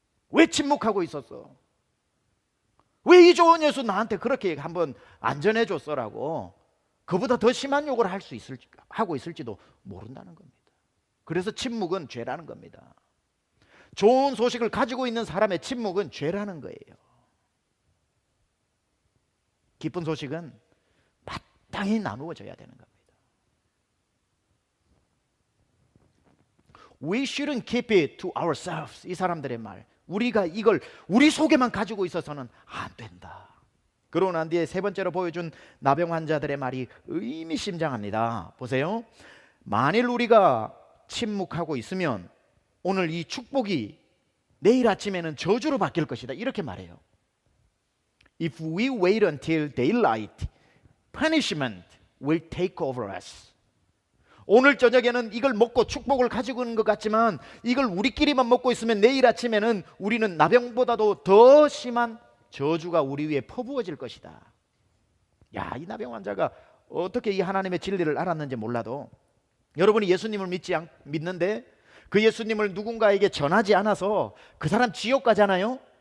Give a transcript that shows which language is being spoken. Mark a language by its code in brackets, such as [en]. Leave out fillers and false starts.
[ko] 왜 침묵하고 있었어? 왜 이 좋은 예수 나한테 그렇게 한번 안 전해줬어라고 그보다 더 심한 욕을 하고 있을지도 모른다는 겁니다. 그래서 침묵은 죄라는 겁니다. 좋은 소식을 가지고 있는 사람의 침묵은 죄라는 거예요. 기쁜 소식은 마땅히 나누어져야 되는 겁니다. [en] We shouldn't keep it to ourselves. [ko] 이 사람들의 말. 우리가 이걸 우리 속에만 가지고 있어서는 안 된다. 그러고 난 뒤에 세 번째로 보여준 나병 환자들의 말이 의미심장합니다. 보세요. 만일 우리가 침묵하고 있으면 오늘 이 축복이 내일 아침에는 저주로 바뀔 것이다. 이렇게 말해요. [en] If we wait until daylight, punishment will take over us. [ko] 오늘 저녁에는 이걸 먹고 축복을 가지고 있는 것 같지만 이걸 우리끼리만 먹고 있으면 내일 아침에는 우리는 나병보다도 더 심한 저주가 우리 위에 퍼부어질 것이다. 야, 이 나병 환자가 어떻게 이 하나님의 진리를 알았는지 몰라도 여러분이 예수님을 믿는데 그 예수님을 누군가에게 전하지 않아서 그 사람 지옥 가잖아요.